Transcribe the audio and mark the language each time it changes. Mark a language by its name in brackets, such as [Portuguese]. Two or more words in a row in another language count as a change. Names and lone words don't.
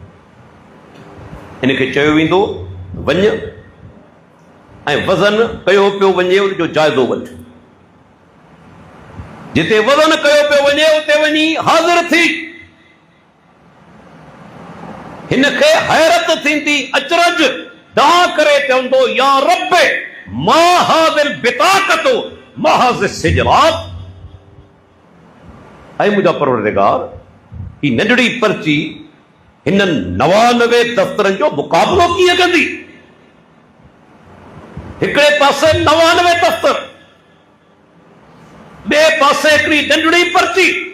[Sindhi] इनखे चयो वेंदो वञ ऐं वज़न कयो पियो वञे उनजो जाइज़ो वठ। जिते वज़न कयो पियो वञे उते वञी हाज़िर थी। हिनखे हैरत थींदी, अचरज डाह करे चवंदो [Arabic] يا رب ما هذه البطاقة ما هذه السجلات. [Sindhi] ऐं मुंहिंजा परवरदिगार, ही नंढड़ी पर्ची हिननि 99 दफ़्तरनि जो मुक़ाबिलो कीअं कंदी? हिकिड़े पासे 99 दफ़्तर, ॿिए पासे हिकिड़ी नंढड़ी पर्ची।